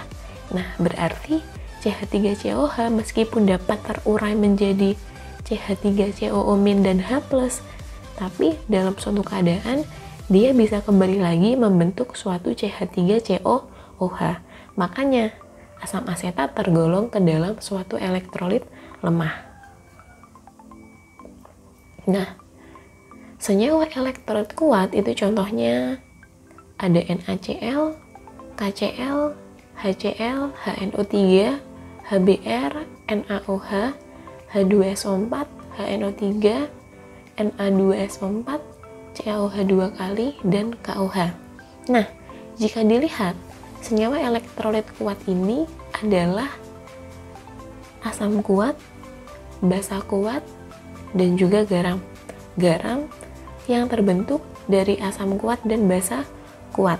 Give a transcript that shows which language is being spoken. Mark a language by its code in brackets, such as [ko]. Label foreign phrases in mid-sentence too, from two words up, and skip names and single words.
[id] Nah, berarti CH3COH meskipun dapat terurai menjadi CH3COO- dan H+, tapi dalam suatu keadaan dia bisa kembali lagi membentuk suatu CH3COOH. Makanya asam asetat tergolong ke dalam suatu elektrolit lemah. Nah, senyawa elektrolit kuat itu contohnya ada NaCl, KCl, HCl, HNO3, HBr, NaOH, H2SO4, HNO3, Na2SO4, CaOH 2 kali, dan KOH. Nah, jika dilihat, senyawa elektrolit kuat ini adalah asam kuat, basa kuat, dan juga garam. Garam yang terbentuk dari asam kuat dan basa kuat.